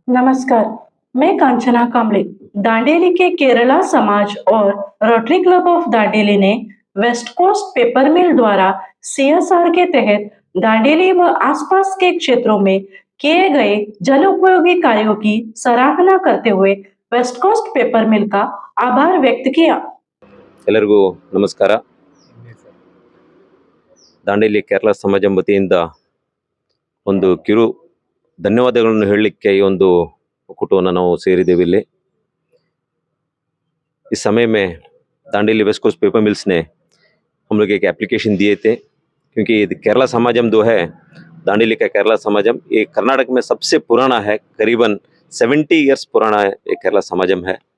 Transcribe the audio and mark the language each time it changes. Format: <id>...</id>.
<hi>नमस्कार, मैं कांचना कांबळे। दांडेली के केरला समाज और रोटरी क्लब ऑफ दांडेली ने वेस्ट कोस्ट पेपर मिल द्वारा CSR के तहत दांडेली व आसपास के क्षेत्रों में किए गए जन उपयोगी कार्यों की सराहना करते हुए वेस्ट कोस्ट पेपर मिल का आभार व्यक्त किया।</hi> <kn>ಎಲ್ಲರಿಗೂ ನಮಸ್ಕಾರ. ದಾಂಡೇಲಿ ಕೇರಳ ಸಮಾಜ ವತಿಯಿಂದ ಒಂದು ಕಿರು ಧನ್ಯವಾದಗಳನ್ನು ಹೇಳಲಿಕ್ಕೆ ಈ ಒಂದು ಒಕ್ಕೂಟವನ್ನು ನಾವು ಸೇರಿದ್ದೇವೆ ಇಲ್ಲಿ.</kn> <hi>इस समय में Dandeli west coast paper mills ने हम लोग एक एप्लीकेशन दिए थे, क्योंकि केरला समाजम जो है, दांडेली का केरला समाजम ये कर्नाटक में सबसे पुराना है, करीबन 70 इयर्स पुराना है ये केरला समाजम है।</hi>